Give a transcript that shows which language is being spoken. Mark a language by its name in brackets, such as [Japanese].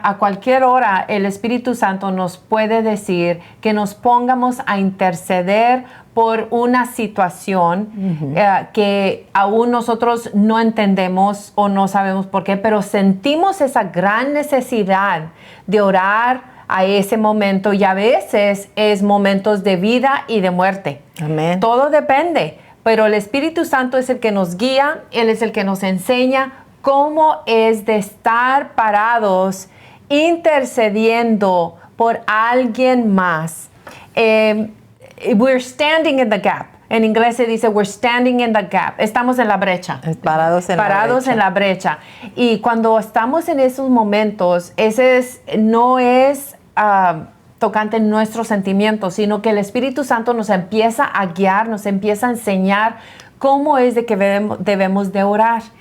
[Spanish] A cualquier hora el Espíritu Santo nos puede decir que nos pongamos a interceder por una situación que aún nosotros no entendemos o no sabemos por qué, pero sentimos esa gran necesidad de orar a ese momento, y a veces es momentos de vida y de muerte. Amén. Todo depende, pero el Espíritu Santo es el que nos guía, Él es el que nos enseña cómo es de estar parados intercediendo por alguien más. [English] We're standing in the gap. [Spanish] En inglés se dice [English] we're standing in the gap. [Spanish] Estamos en la brecha. Parados en la brecha. Y cuando estamos en esos momentos, no es tocante nuestros sentimientos, sino que el Espíritu Santo nos empieza a guiar, nos empieza a enseñar cómo es de que debemos de orar.